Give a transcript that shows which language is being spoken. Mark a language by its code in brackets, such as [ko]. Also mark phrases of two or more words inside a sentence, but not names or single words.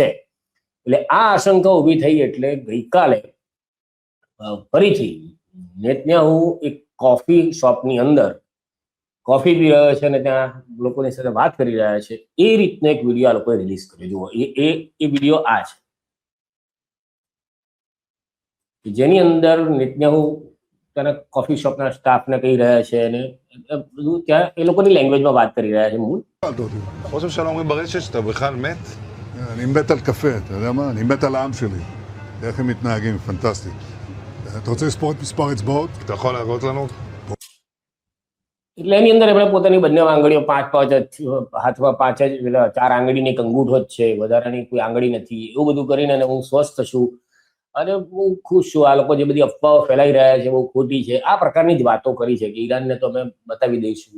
[gu] એટલે આ આશંકા ઊભી થઈ એટલે ગઈકાલે ફરીથી નેતન્યાહુ એક [en] coffee shop [gu] અંદર કોફી પી રહ્યો છે અને ત્યાં લોકોની સાથે વાત કરી રહ્યા છે. એ રીતનો એક વિડીયો આ લોકોએ રિલીઝ કર્યો. જુઓ, એ વિડીયો આ છે, જેની અંદર નેતન્યાહુ તેના [en] coffee shop [gu] સ્ટાફને કહી રહ્યા છે અને બધું ત્યાં એ લોકોની લેંગ્વેજમાં વાત કરી રહ્યા છે. મૂળ [he] ראש הממשלה אומרים ברשת שאתה בכלל מת? אני מת על קפה, אתה יודע מה? אני מת על העם שלי. איך הם מתנהגים, פנטסטי. אתה רוצה לספור את מספר אצבעות? אתה יכול להראות לנו? [gu] એટલે એની અંદર એમણે પોતાની બંને આંગળીઓ 5 જ, હાથમાં 5 જ, એટલે 4 આંગળીની એક અંગૂઠો જ છે, વધારાની કોઈ આંગળી નથી, એવું બધું કરીને હું સ્વસ્થ છું અને હું ખુશ છું. આ લોકો જે બધી અફવાઓ ફેલાઈ રહ્યા છે બહુ ખોટી છે, આ પ્રકારની જ વાતો કરી છે કે ઈરાનને તો અમે બતાવી દઈશું.